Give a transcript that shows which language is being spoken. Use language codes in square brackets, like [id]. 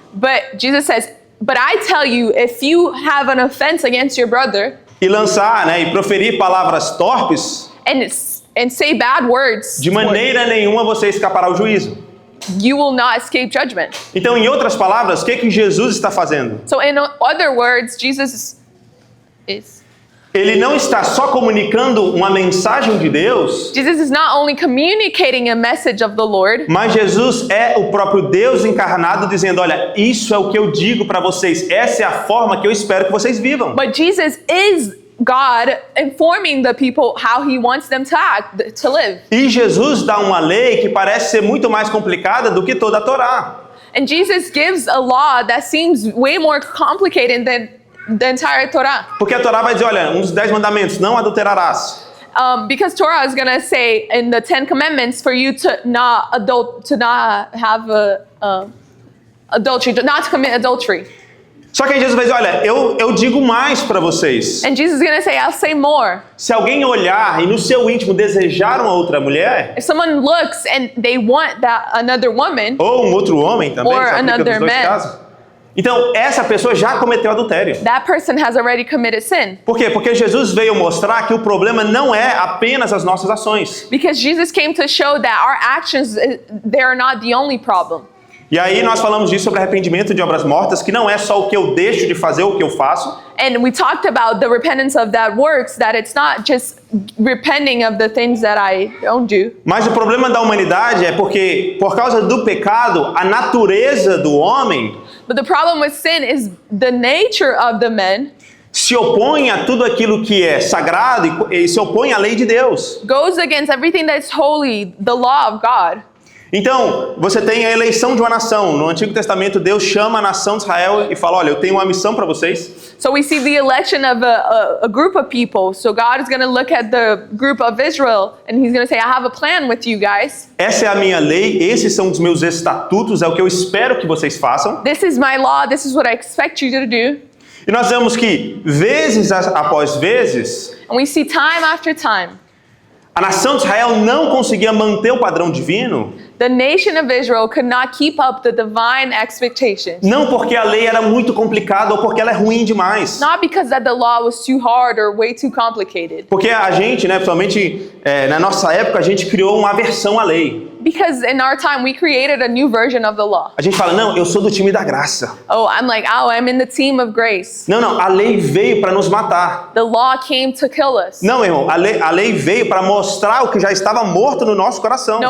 [en] But Jesus says, but I tell you, if you have an offense against your brother [pt] e lançar, né, e proferir palavras torpes, [en] and say bad words, [pt] de maneira nenhuma você escapará ao juízo. [en] you will not escape judgment. [pt] Então, em outras palavras, o que Jesus está fazendo? [en] So in other words, Jesus is [pt] Ele não está só comunicando uma mensagem de Deus, [en] not only communicating a message of the Lord, [pt] mas Jesus é o próprio Deus encarnado dizendo, olha, isso é o que eu digo para vocês, essa é a forma que eu espero que vocês vivam. [en] but Jesus is God informing the people how he wants them to act, to live. [pt] E Jesus dá uma lei que parece ser muito mais complicada do que toda a Torá. [en] And Jesus gives a law that seems way more complicated than the entire Torah. [pt] Porque a Torá vai dizer, olha, um dos 10 mandamentos, não adulterarás. [en] Because Torah is going to say in the 10 commandments for you to not have adultery, not to commit adultery. [pt] Só que aí Jesus vai dizer, olha, eu digo mais para vocês. [en] And Jesus is going to say, I'll say more. [pt] Se alguém olhar e no seu íntimo desejar uma outra mulher, [en] If someone looks and they want that another woman, [pt] ou um outro homem também, [en] Or [pt] só aplica nos [en] another [pt] dois [en] man. [pt] casos. Então, essa pessoa já cometeu adultério. [en] that person has already committed sin. [pt] Por quê? Porque Jesus veio mostrar que o problema não é apenas as nossas ações. [en] Because Jesus came to show that our actions, they are not the only problem. [pt] E aí nós falamos disso sobre arrependimento de obras mortas, que não é só o que eu deixo de fazer, o que eu faço. [en] And we talked about the repentance of that works, that it's not just repenting of the things that I don't do. [pt] Mas o problema da humanidade é porque, por causa do pecado, a natureza do homem [en] But the problem with sin is the nature of the man [pt] se opõe a tudo aquilo que é sagrado e se opõe à lei de Deus. [en] goes against everything that's holy, the law of God. [pt] Então, você tem a eleição de uma nação. No Antigo Testamento, Deus chama a nação de Israel e fala, olha, eu tenho uma missão para vocês. [en] So we see the election of a group of people. So God is going to look at the group of Israel and he's going to say, I have a plan with you guys. [pt] Essa é a minha lei, esses são os meus estatutos, é o que eu espero que vocês façam. [en] This is my law. This is what I expect you to do. [pt] E nós vemos que, vezes após vezes, [en] And we see time after time, [pt] a nação de Israel não conseguia manter o padrão divino, [en] the nation of Israel could not keep up the divine expectations. [pt] não porque a lei era muito complicada ou porque ela é ruim demais. [en] Not because that the law was too hard or way too complicated. [pt] Porque a gente, né, principalmente na nossa época, a gente criou uma aversão à lei. [en] Because in our time, we created a new version of the law. [pt] A gente fala, não, eu sou do time da graça. [en] Oh, I'm in the team of grace. [pt] Não, a lei veio para nos matar. [en] The law came to kill us. [pt] Não, irmão, a lei veio para mostrar o que já estava morto no nosso coração.